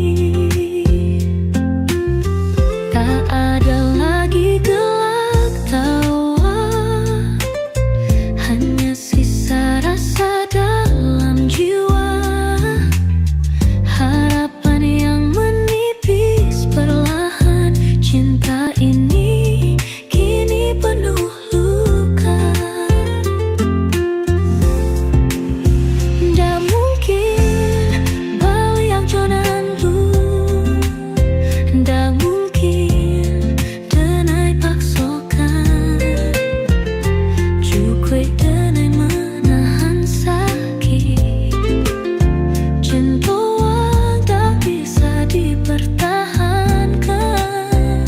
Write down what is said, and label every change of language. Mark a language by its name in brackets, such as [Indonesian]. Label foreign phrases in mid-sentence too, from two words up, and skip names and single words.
[Indonesian] Tak ada lagi gelak tawa, hanya sisa rasa dalam jiwa. Harapan yang menipis perlahan, cinta ini kini penuh luka. [Minangkabau] Ndak mungkin balik jonan dulu, ndak mungkin denai paksokan. Cukui denai menahan sakit, [Indonesian] cinta tak bisa dipertahankan.